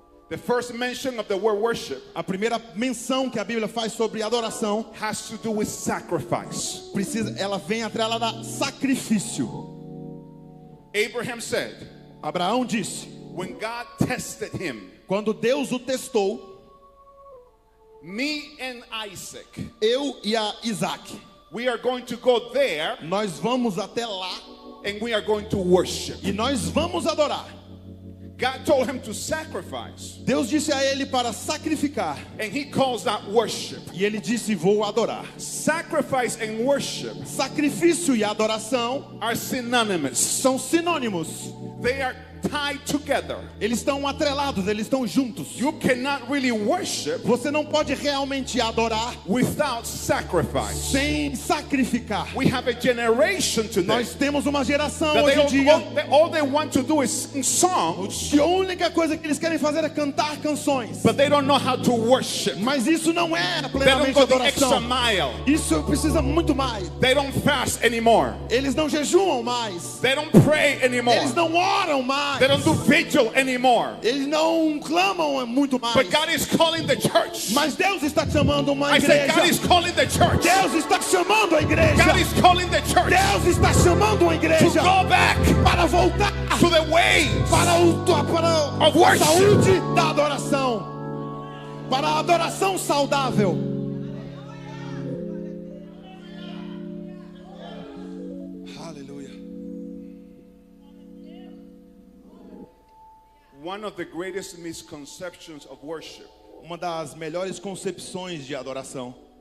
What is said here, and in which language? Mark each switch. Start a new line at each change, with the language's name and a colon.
English: The first mention of the word worship
Portuguese: A primeira menção que a Bíblia faz sobre adoração
English: has to do with sacrifice.
Portuguese: ela vem atrelada a sacrifício.
English: Abraham said,
Portuguese: Abraão disse,
English: when God tested him,
Portuguese: quando Deus o testou,
English: me and Isaac,
Portuguese: eu e a Isaac,
English: we are going to go there
Portuguese: nós vamos até lá
English: and we are going to worship.
Portuguese: e nós vamos adorar.
English: God told him to sacrifice,
Portuguese: Deus disse a ele para sacrificar
English: and he calls that worship.
Portuguese: e ele disse, vou adorar.
English: Sacrifice and worship
Portuguese: Sacrifício e adoração
English: are synonymous.
Portuguese: são sinônimos.
English: They are tied together.
Portuguese: Eles estão atrelados, eles estão juntos.
English: You cannot really worship
Portuguese: Você não pode realmente adorar
English: without sacrifice.
Portuguese: sem sacrificar.
English: We have a generation today
Portuguese: Nós temos uma geração
English: that
Portuguese: hoje em dia
English: all they want to do is sing songs,
Portuguese: que a única coisa que eles querem fazer é cantar canções.
English: but they don't know how to worship.
Portuguese: Mas isso não é
English: They don't
Portuguese: plenamente
English: go the extra
Portuguese: adoração.
English: mile.
Portuguese: Isso precisa muito mais.
English: They don't fast anymore.
Portuguese: Eles não jejuam mais.
English: They don't pray anymore.
Portuguese: Eles não oram mais.
English: They don't do vigil anymore.
Portuguese: Eles não clamam muito mais.
English: But God is calling the church.
Portuguese: Mas Deus está chamando uma
English: I said God is
Portuguese: igreja.
English: calling the church.
Portuguese: Deus está chamando a igreja.
English: God is calling the church
Portuguese: Deus está chamando a
English: to
Portuguese: igreja
English: go back
Portuguese: para voltar
English: to the ways
Portuguese: para a
English: of worship.
Portuguese: saúde da adoração, para a adoração saudável. Aleluia.
English: One of the greatest misconceptions of worship,
Portuguese: Uma das melhores concepções de adoração,